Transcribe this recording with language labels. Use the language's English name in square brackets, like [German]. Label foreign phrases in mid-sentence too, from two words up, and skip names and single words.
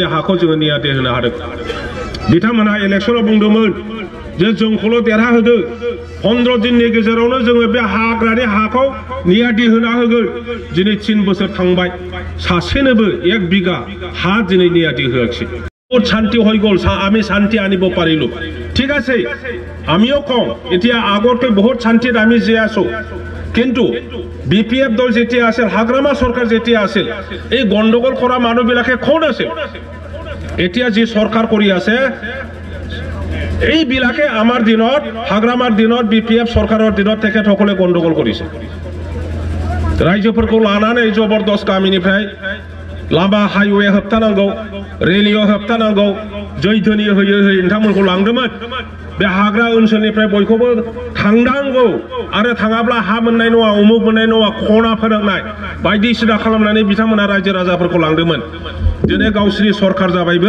[Bodo] हाखौ जोङो नियादि होनो हादों बिथांमोनहा इलेक्शनाव बुंदोंमोन जे जोंखौल' देरहाहोदो 15 दिननि गेजेरावनो जोङो बे हाग्रानि हाखौ नियादि होना होगोन दिनै 3 बोसोर थांबाय सासेनोबो 1 बिघा हा दिनै नियादि होआखै [Assamese] বহুত শান্তি হৈ গ'ল আমি শান্তি আনিব পাৰিলো ঠিক আছে আমিও কম এতিয়া আগতে বহুত শান্তিত আমি জীয়াই আছো কিন্তু বিপিএফ দল যেতিয়া আছিল হাগ্রামা সরকার যেতিয়া আছিল এই গন্ডগোল কৰা মানুহবিলাকে কোন আছিল এতিয়া যে সরকার কৰি আছে এই বিলাকে আমাৰ দিনত হাগ্রামাৰ দিনত বিপিএফ সরকাৰৰ দিনত তেখেতসকলে গন্ডগোল কৰিছে [Bodo] ৰাজ্যফोरखौ लानानै जबरदस्त गामिनिफ्राय लामा हाइवे होबथानांगौ रेलियाव होबथानांगौ जैधोनि होयै होयै नोंथांमोनखौ लांदोंमोन बे हाग्रा ओनसोलनिफ्राय बयखौबो थांनांगौ आरो थाङाब्ला हा मोननाय नङा उमुक मोननाय नङा खना फोरोंनाय बायदिसिना खालामनानै बिथांमोना रायजो राजाफोरखौ लांदोंमोन दिनै गावसोरनि सरकार जाबायबो